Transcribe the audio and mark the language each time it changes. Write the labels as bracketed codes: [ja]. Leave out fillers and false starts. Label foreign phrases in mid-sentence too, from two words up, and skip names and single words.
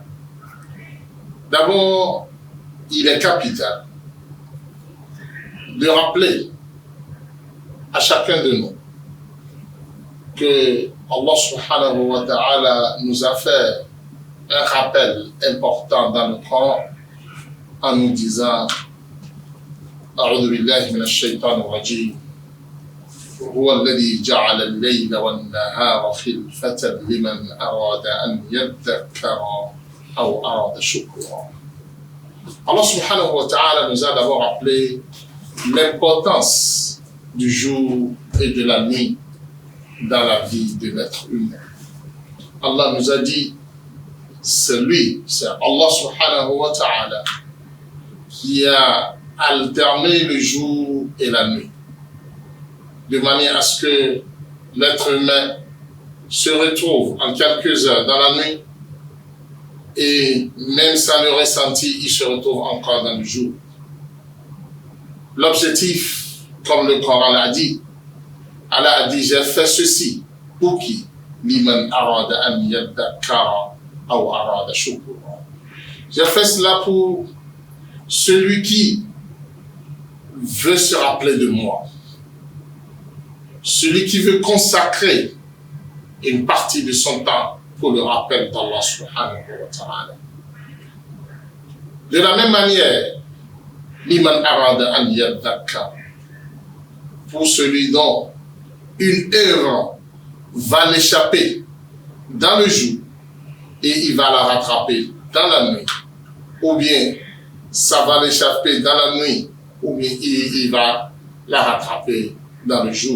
[fr] D'abord, il est capital de rappeler à chacun de nous que [ar] الله سبحانه وتعالى [fr] nous a fait un rappel important dans le Coran en nous disant [ar] أعوذ بالله من الشيطان الرجيم هو الذي جعل الليل والنهار خلفة لمن أراد أن يذكر أو أراد شكرا. الله سبحانه وتعالى [fr] nous a d'abord rappelé l'importance du jour et de la nuit dans la vie de l'être humain. Allah nous a dit, c'est [ar] الله سبحانه وتعالى [fr] qui a alterné le jour et la nuit, de manière à ce que l'être humain se retrouve en quelques heures dans la nuit et même sans le ressenti, il se retrouve encore dans le jour. L'objectif, comme le Coran l'a dit, Allah a dit, j'ai fait ceci pour qui? [ar] لمن أراد أن يذكر أو أراد شكورا. [fr] J'ai fait cela pour celui qui veut se rappeler de moi, celui qui veut consacrer une partie de son temps pour le rappel d' [ar] الله سبحانه وتعالى. [fr] De la même manière, [ar] لمن أراد أن يذكر, [fr] pour celui dont une œuvre va l'échapper dans le jour et il va la rattraper dans la nuit, ou bien ça va l'échapper dans la nuit, ou bien il va la rattraper dans le jour.